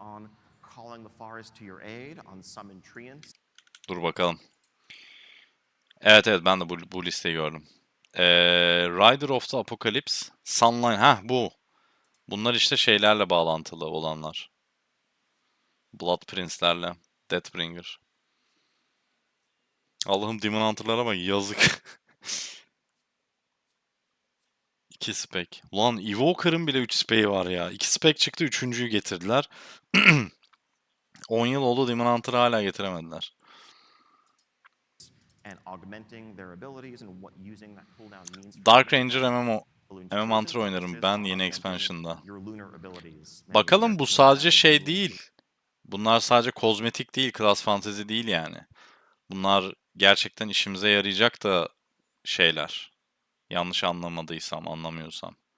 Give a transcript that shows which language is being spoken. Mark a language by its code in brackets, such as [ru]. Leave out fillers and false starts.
[en] On calling the forest to your aid, on summon treants. [tr] Dur bakalım. Evet ben de bu listeyi gördüm. Rider of the Apocalypse, Sunline, bu. Bunlar işte şeylerle bağlantılı olanlar. Blood Prince'lerle, Deathbringer. Allah'ım Demon Hunter'lara bak yazık. 2 spec. Ulan Evoker'ın bile 3 spec'i var ya. 2 spec çıktı 3.'yü getirdiler. 10 yıl oldu Demon Hunter'ı hala getiremediler. [en] and augmenting their abilities and what using that cooldown means. [tr] Dark Ranger MMO oynarım ben yeni expansion'da. Bakalım, bu sadece şey değil. Bunlar sadece kozmetik değil, class fantasy değil yani. Bunlar gerçekten işimize yarayacak da şeyler. Yanlış anlamadıysam, anlamıyorsam.